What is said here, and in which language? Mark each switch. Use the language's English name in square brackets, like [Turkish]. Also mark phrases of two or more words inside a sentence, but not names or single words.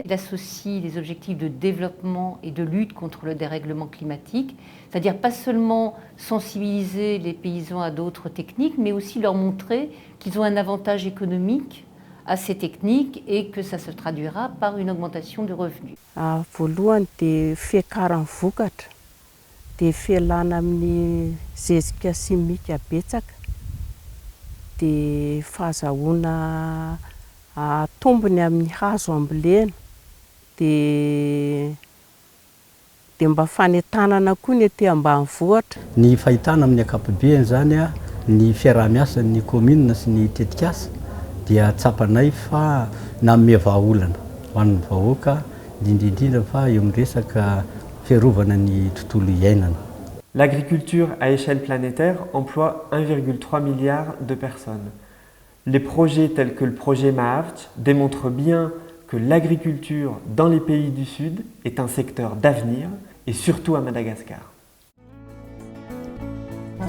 [French] Il associe les objectifs de développement et de lutte contre le dérèglement climatique, c'est-à-dire pas seulement sensibiliser les paysans à d'autres techniques, mais aussi leur montrer qu'ils ont un avantage économique à ces techniques et que ça se traduira par une augmentation de revenus. [Malagasy] Voalohany dia fiakarany vokatra, dia fialana amin'ny zezika simika betsaka, dia fahazahoana tombony amin'ny hazo ambolena, dia mba fanentanana koa ny etỳ ambanivohitra. Ny fahitana amin'ny ankapobeny zany ny fiaraha-miasan'ny commune sy ny tetikasa dia tsapanay fa nanome vahaolana ho an'ny vahoaka indrindra fa eo amin'ny resaka fiarovana ny tontolo iainana. [French] L'agriculture à échelle planétaire emploie 1,3 milliard de personnes. Les projets tels que le projet Mahavutch démontrent bien que l'agriculture dans les pays du Sud est un secteur d'avenir et surtout à Madagascar.